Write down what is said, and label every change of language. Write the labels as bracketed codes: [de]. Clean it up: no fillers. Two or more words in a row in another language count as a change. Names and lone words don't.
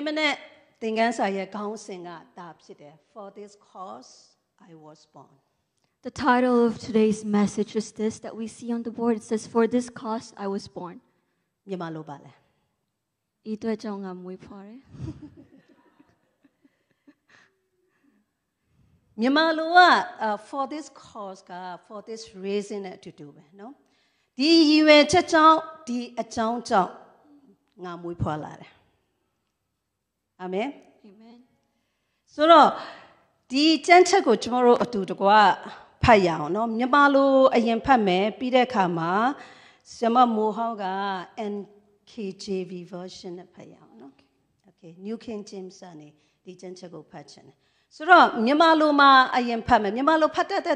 [my] မနေ့သင်ခန်းစာရဲ့ခေါင်းစဉ်ကဒါဖြစ်တယ် [en] For this cause I was born The title of today's message is this that we see on the board. It says, for this cause I was born. [my] မြန်မာလိုပါလဲ ဤအတွက်ကြောင့်ငါမွေးဖွားတယ် မြန်မာလိုက [en] for this cause [my] က [en] for this reason [my] နဲ့အတူတူပဲเนาะဒီရည်ရွယ်ချက်ကြောင့်ဒီအကြောင်းကြောင့်ငါမွေးဖွားလာတယ်အာမင် [en] Amen. [my] ဆိုတော့ဒီကျမ်းချက်ကိုကျွန်တော်တို့အတူတကွဖတ်ရအောင်เนาะမြန်မာလိုအရင်ဖတ်မယ်ပြီးတဲ့အခါမှာဆရာမမိုးဟောင်းက [en] NKJV version [my] နဲ့ဖတ်ရအောင်เนาะ Okay New King James နဲ့ဒီကျမ်းချက်ကိုဖတ်ချင်တယ်ဆိုတော့မြန်မာလိုမှာအရင်ဖတ်မယ်မြန်မာလိုဖတ်တတ်တဲ့သူ